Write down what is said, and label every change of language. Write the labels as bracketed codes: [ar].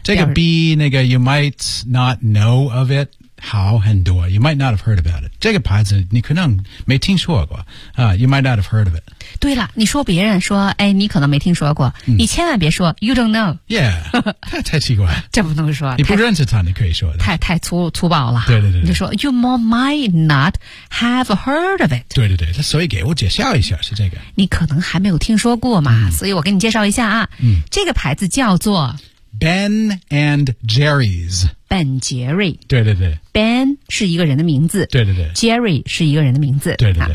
[en] 这个 be 那个 you might not know of it. [zh] 好很多。 [en] You might not have heard about it. [zh] 这个牌子你可能没听说过。 [en] You might not have heard of it. [zh] 对了，你说别人说，哎，你可能没听说过，嗯、你千万别说 ， [en] you don't know。 [zh] Yeah， 太奇怪，这不能说。你不认识他，你可以说的。太粗暴了。对对 对，你就说 [en] you more might not have heard of it。 [zh] 对对对，所以给我介绍一下是这个。你可能还没有听说过嘛，嗯、所以我给你介绍一下啊，嗯、这个牌子叫做 [en] Ben and Jerry's。 [zh] Ben 杰瑞，对对对，Ben 是一个人的名字，对对对，Jerry 是一个人的名字，对对对，